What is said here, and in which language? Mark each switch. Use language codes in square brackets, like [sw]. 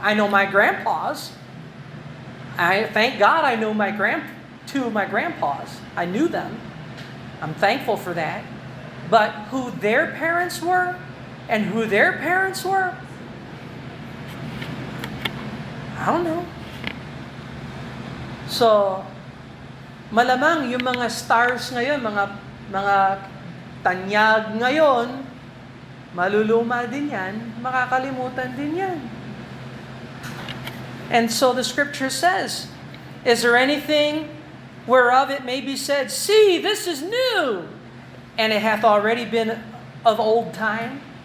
[en] I know my grandpas. I thank God I know two of my grandpas. I knew them. I'm thankful for that. But who their parents were and who their parents were, I don't know. [tl] So, malamang yung mga stars ngayon, mga tanyag ngayon, maluluma din yan, makakalimutan din yan. [en] And so the scripture says, is there anything whereof it may be said, see, this is new, and it hath already been of old time?